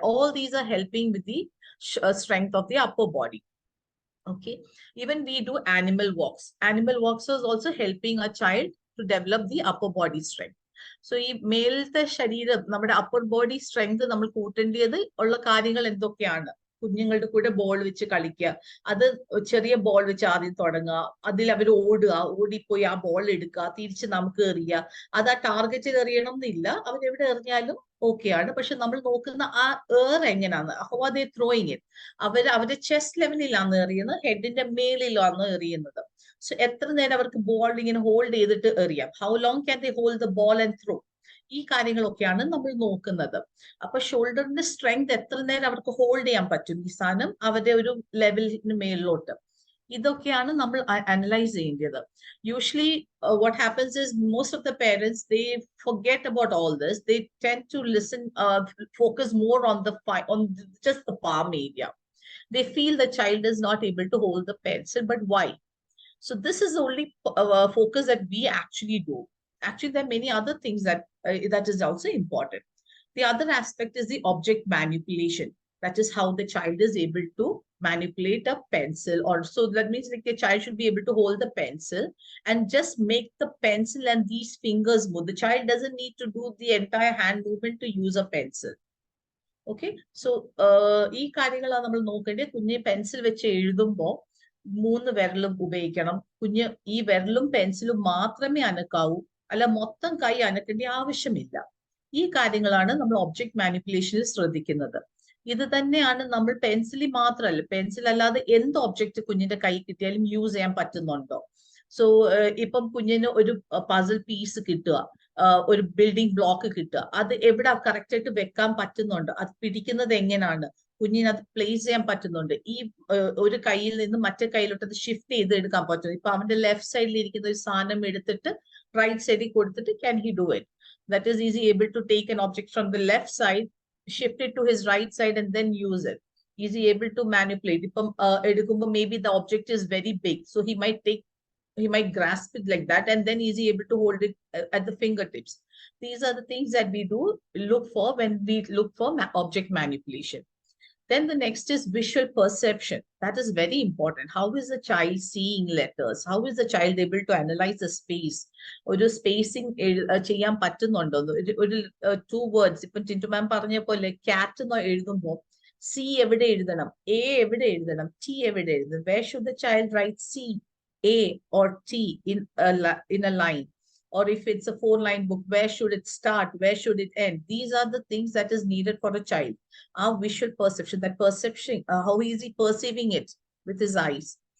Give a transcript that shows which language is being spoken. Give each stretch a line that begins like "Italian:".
English: All these are helping with the strength of the upper body. Okay, even we do animal walks. Animal walks is also helping a child to develop the upper body strength.
Malayalam: So ഈ മേലത്തെ ശരീരം നമ്മുടെ upper body strength നമ്മൾ കൂട്ടേണ്ടത് ഉള്ള കാര്യങ്ങൾ എന്തൊക്കെയാണ്? കുഞ്ഞുങ്ങളുടെ കൂടെ ബോൾ വെച്ച് കളിക്കുക, അത് ചെറിയ ബോൾ വെച്ച് ആദ്യം തുടങ്ങുക, അതിൽ അവർ ഓടുക, ഓടിപ്പോയി ആ ബോൾ എടുക്കുക, തിരിച്ച് നമുക്ക് എറിയുക. അത് ആ ടാർഗറ്റിൽ എറിയണം എന്നില്ല, അവരെവിടെ എറിഞ്ഞാലും ഓക്കെയാണ്. പക്ഷെ നമ്മൾ നോക്കുന്ന ആ എങ്ങനെയാണ്,
English: How are they throwing it.
Malayalam: അവരുടെ ചെസ്റ്റ് ലെവലിലാണ് എറിയുന്നത്, ഹെഡിന്റെ മേലിലാണ് എറിയുന്നത്. സോ എത്ര നേരം അവർക്ക് ബോൾ ഇങ്ങനെ ഹോൾഡ് ചെയ്തിട്ട് എറിയാം,
English: how long can they hold the ball and throw,
Malayalam: ഈ കാര്യങ്ങളൊക്കെയാണ് നമ്മൾ നോക്കുന്നത്. അപ്പൊ ഷോൾഡറിന്റെ സ്ട്രെങ്ത് എത്ര നേരം അവർക്ക് ഹോൾഡ് ചെയ്യാൻ പറ്റും ഈ സാധനം അവരുടെ ഒരു ലെവലിന് മേളിലോട്ട്, ഇതൊക്കെയാണ് നമ്മൾ അനലൈസ് ചെയ്യേണ്ടത്.
English: Usually what happens is most of the parents, they forget about all this. They tend to focus more on just the palm area. They feel the child is not able to hold the pencil, but why? So this is the only focus that we actually do. Actually, there are many other things that is also important. The other aspect is the object manipulation. That is how the child is able to manipulate a pencil, or so that means like a child should be able to hold the pencil and just make the pencil and these fingers move. The child doesn't need to do the entire hand movement to use a pencil.
Malayalam: Okay so ഈ കാര്യങ്ങളാണ് നമ്മൾ നോക്കേണ്ടത്. കുഞ്ഞ് pencil വെച്ച് എഴുതുമ്പോൾ 3 വിരലും ഉപയോഗിക്കണം. കുഞ്ഞ് ഈ വിരലും പെൻസിലും മാത്രമേ അനക്കാവൂ, അല്ല മൊത്തം കൈ അനക്കേണ്ട ആവശ്യമില്ല. ഈ കാര്യങ്ങളാണ് നമ്മൾ ഒബ്ജക്ട് മാനിപ്പുലേഷനിൽ ശ്രദ്ധിക്കുന്നത്. ഇത് തന്നെയാണ് നമ്മൾ പെൻസിലിൽ മാത്രമല്ല, പെൻസിൽ അല്ലാതെ എന്ത് ഒബ്ജക്റ്റ് കുഞ്ഞിന്റെ കൈ കിട്ടിയാലും യൂസ് ചെയ്യാൻ പറ്റുന്നുണ്ടോ. സോ ഇപ്പം കുഞ്ഞിന് ഒരു പസിൽ പീസ് കിട്ടുക, ഒരു ബിൽഡിംഗ് ബ്ലോക്ക് കിട്ടുക, അത് എവിടെ കറക്റ്റ് ആയിട്ട് വെക്കാൻ പറ്റുന്നുണ്ട്, അത് പിടിക്കുന്നത് എങ്ങനെയാണ്, കുഞ്ഞിന് അത് പ്ലേസ് ചെയ്യാൻ പറ്റുന്നുണ്ട്, ഈ ഒരു കയ്യിൽ നിന്ന് മറ്റേ കയ്യിലോട്ട് അത് ഷിഫ്റ്റ് ചെയ്ത് എടുക്കാൻ പറ്റും. ഇപ്പൊ അവന്റെ ലെഫ്റ്റ് സൈഡിൽ ഇരിക്കുന്ന ഒരു സാധനം എടുത്തിട്ട് റൈറ്റ് സൈഡിൽ കൊടുത്തിട്ട്
English: Can he do it. That is easy able to take an object from the left side, shift it to his right side and then use it. Is he able to manipulate?
Malayalam: Ipam edukumbo
English: maybe the object is very big, so he might grasp it like that, and then is he able to hold it at the fingertips. These are the things that we do look for when we look for object manipulation. Then the next is visual perception. That is very important. How is the child seeing letters? How is the child able to analyze the space?
Malayalam: ഒരു spacing ചെയ്യാൻ പറ്റുന്നുണ്ടോ? ഒരു 2 words ഇപ്പൊ ടിന്റു മാം പറഞ്ഞ പോലെ cat എന്ന് എഴുതുമ്പോൾ C എവിടെ എഴുതണം, എ എവിടെ എഴുതണം, ടി എവിടെ എഴുതണം?
English: Where should the child write C, A or T in a line? Or if it's a 4-line book, where should it start? Where should it end? These are the things that is needed for a child. Our visual perception, that perception, how is he perceiving it with his eyes?